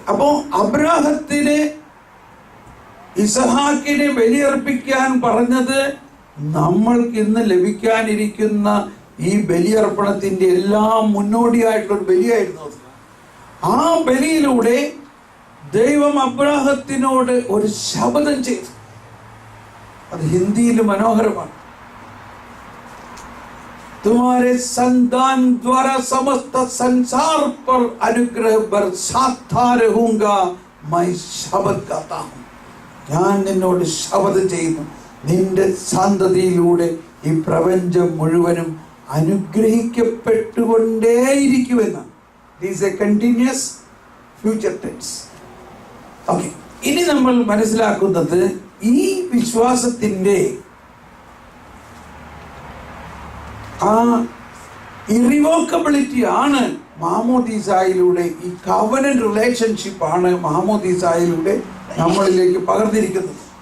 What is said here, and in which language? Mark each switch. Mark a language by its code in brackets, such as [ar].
[ml] അപ്പോ അബ്രാഹത്തിനെ ഇസഹാക്കിനെ ബലിയർപ്പിക്കാൻ പറഞ്ഞത് നമ്മൾക്ക് ഇന്ന് ലഭിക്കാനിരിക്കുന്ന ഈ ബലിയർപ്പണത്തിന്റെ എല്ലാം മുന്നോടിയായിട്ടുള്ളൊരു ബലിയായിരുന്നു. ആ ബലിയിലൂടെ ദൈവം അബ്രാഹത്തിനോട് ഒരു ശപഥം ചെയ്തു. അത് ഹിന്ദിയിൽ മനോഹരമാണ്. [hi] तुम्हारे संतान द्वारा समस्त संसार पर अनुग्रह बरसाता रहूंगा मैं शपथ करता हूं. [ml] ഞാൻ നിന്നോട് ശപഥം ചെയ്യുന്നു, നിന്റെ സന്തതിയിലൂടെ ഈ പ്രപഞ്ചം മുഴുവനും അനുഗ്രഹിക്കപ്പെട്ടുകൊണ്ടേയിരിക്കുമെന്ന്. [en] This is a continuous future tense. Okay. [ml] ഇനി നമ്മൾ മനസ്സിലാക്കുന്നത് ഈ വിശ്വാസത്തിന്റെ ആ ഇറിവോക്കബിലിറ്റി ആണ് മാമോദീസായിലൂടെ, ഈ കവനന്റ് റിലേഷൻഷിപ്പ് ആണ് മാമോദീസായിലൂടെ നമ്മളിലേക്ക് പകർന്നിരിക്കുന്നത്.